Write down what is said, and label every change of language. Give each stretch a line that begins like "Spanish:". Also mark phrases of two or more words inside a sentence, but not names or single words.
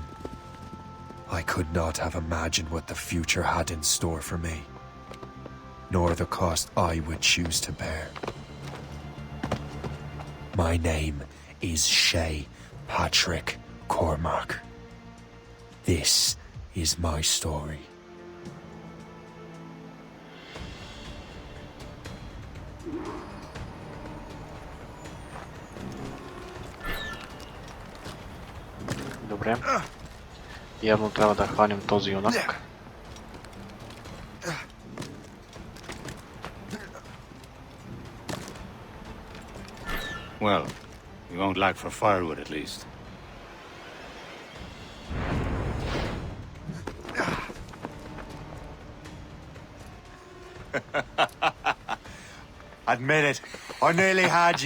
English: I could not have imagined what the future had in store for me, nor the cost I would choose to bear. My name is Shay Patrick Cormac. This is my story.
Bulgarian: Добре. Явно трябва да хванем този юнак.
English: Well, we won't lack for firewood at least. Admit it, I nearly had you.